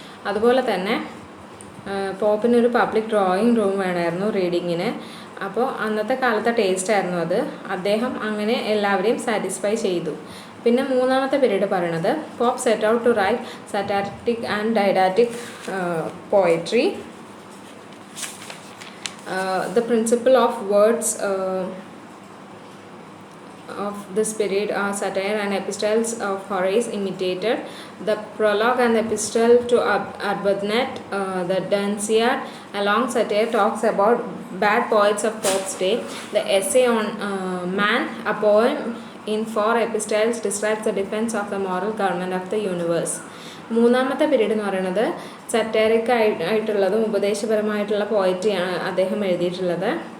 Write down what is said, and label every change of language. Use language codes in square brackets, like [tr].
[ml] അതുപോലെ തന്നെ പോപ്പിനൊരു public drawing room വേണമായിരുന്നു റീഡിങ്ങിന്. അപ്പോൾ അന്നത്തെ കാലത്തെ ടേസ്റ്റ് ആയിരുന്നു അത്. അദ്ദേഹം അങ്ങനെ എല്ലാവരെയും സാറ്റിസ്ഫൈ ചെയ്തു. പിന്നെ മൂന്നാമത്തെ പീരീഡ് പറയണത് [en] Pope set out to write satiric and didactic poetry. The principle of words of this period are satire and epistles of Horace imitated. The prologue and the epistle to Arbuthnot, the Dunciad, a long satire, talks about bad poets of Pope's day. The essay on Man, a poem in 4 epistles, describes the defense of the moral government of the universe. [ml] മൂന്നാമത്തെ period എന്ന് പറയുന്നത് സറ്റാരിക് ആയിട്ടുള്ളതും ഉപദേശപരമായിട്ടുള്ള പോയട്രിയാണ് അദ്ദേഹം എഴുതിയിട്ടുള്ളത്.